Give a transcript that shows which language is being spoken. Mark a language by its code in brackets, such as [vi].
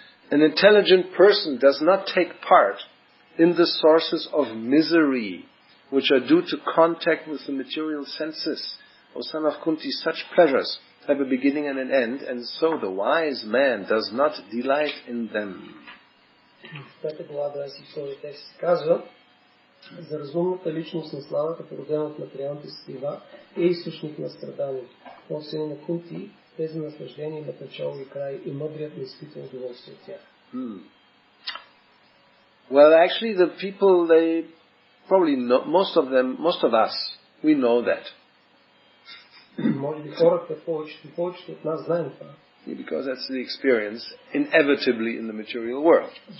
[en] An intelligent person does not take part in the sources of misery which are due to contact with the material senses. O son of Kunti, such pleasures have a beginning and an end, and so the wise man does not delight in them. [bg] В пета глава 22 текст се казва: за разумната личност на славата, породена от материалните сетива, е източник на страдание. О сине на Кунти, тези наслаждения имат начало и край, и мъдрият не изпитва удоволствие от тях. [en] Well, actually, the people, they probably know, most of us, we know that. [bg] Може би хората, повечето от нас знаем това. [en] Because that's the experience inevitably in the material world.